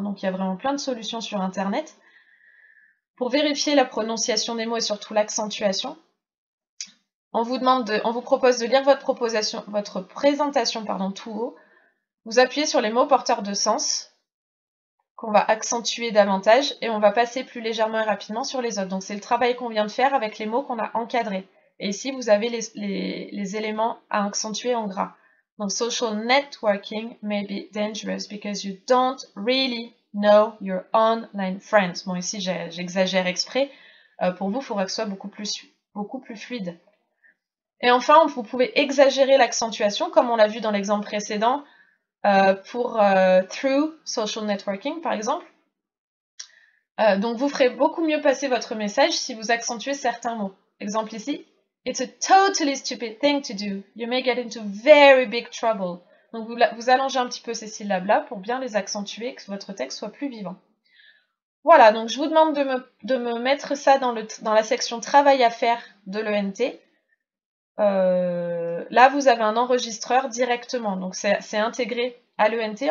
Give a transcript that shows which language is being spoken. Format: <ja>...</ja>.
<fr>Donc il y a vraiment plein de solutions sur Internet. Pour vérifier la prononciation des mots et surtout l'accentuation, on vous propose de lire votre présentation tout haut. Vous appuyez sur les mots porteurs de sens, qu'on va accentuer davantage, et on va passer plus légèrement et rapidement sur les autres. Donc c'est le travail qu'on vient de faire avec les mots qu'on a encadrés. Et ici, vous avez les éléments à accentuer en gras.</fr> <en>Donc social networking may be dangerous because you don't really know your online friends.</en> <fr>Bon, ici, j'exagère exprès. Pour vous, il faudra que ce soit beaucoup plus fluide. Et enfin, vous pouvez exagérer l'accentuation, comme on l'a vu dans l'exemple précédent, pour</fr> <en>through social networking,</en> <fr>par exemple. Donc, vous ferez beaucoup mieux passer votre message si vous accentuez certains mots.</fr> <en>Exemple ici, it's a totally stupid thing to do. You may get into very big trouble.</en> <fr>Donc, vous allongez un petit peu ces syllabes-là pour bien les accentuer, que votre texte soit plus vivant. Voilà, donc je vous demande de me mettre ça dans la section travail à faire de l'ENT. Là, vous avez un enregistreur directement, donc c'est intégré à l'ENT.</fr>